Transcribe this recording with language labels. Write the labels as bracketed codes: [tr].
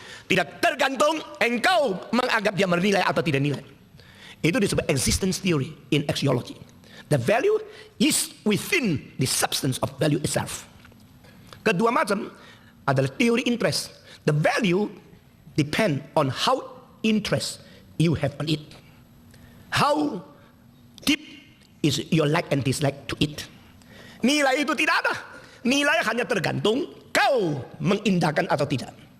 [id] Tidak tergantung engkau menganggap dia bernilai atau tidak nilai. Itu disebut [en] existence theory in axiology. The value is within the substance of value itself. [id] Kedua macam adalah teori interest. [en] The value depend on how interest you have on it. How deep is your like and dislike to it. [id] Nilai itu tidak ada. Nilai hanya tergantung kau mengindahkan atau tidak.